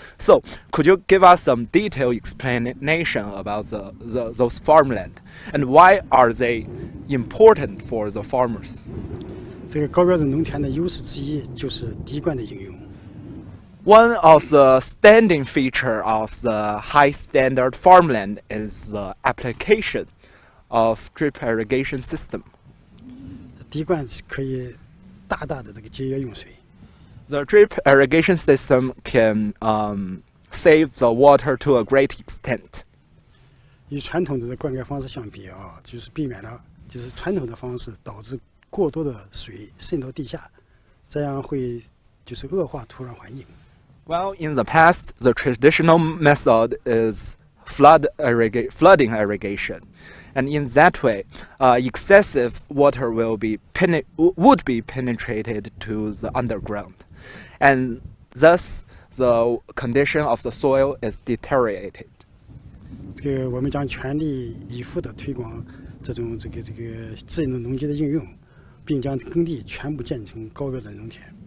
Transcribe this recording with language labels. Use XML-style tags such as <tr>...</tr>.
<en>So, could you give us some detailed explanation about those farmland and why are they important for the farmers?</en> <zh>这个高标准农田的优势之一就是滴灌的应用。</zh> <en>One of the standing feature of the high standard farmland is the application of drip irrigation system.</en> <zh>滴灌可以大大的这个节约用水。</zh> <en>The drip irrigation system can save the water to a great extent.</en> <zh>与传统的灌溉方式相比啊，就是避免了就是传统的方式导致过多的水渗到地下，这样会就是恶化土壤环境。</zh> <en>Well, in the past, the traditional method is flooding irrigation, and in that way, excessive water would be penetrated to the underground, and thus the condition of the soil is deteriorated.</en> <zh>这个我们将全力以赴地推广这个智能农机的应用，并将耕地全部建成高标准农田。</zh>